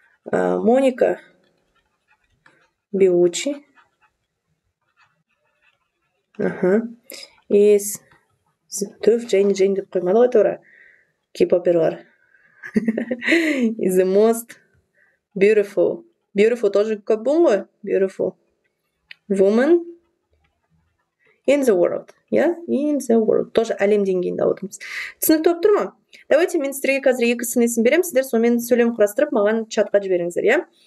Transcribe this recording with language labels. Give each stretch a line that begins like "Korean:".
Kazakh: Моника Белуччи is түф, Джейн деп қоймады ғой тура. Кей-поперлар.
English: Is the most beautiful.
Kazakh: Beautiful
Russian: тоже
Kazakh: көп буын ғой.
English: Beautiful woman in the world. Yeah? In the world.
Russian: Тоже
Kazakh: әлем деңгейінде отырмыз. Түсінікті болып тұр ма?
Russian: Давайте
Kazakh: мен сіздерге қазір екі сын есім берем. Сіздер сонымен сөйлем құрастырып, маған чатқа жіберіңіздер, иә?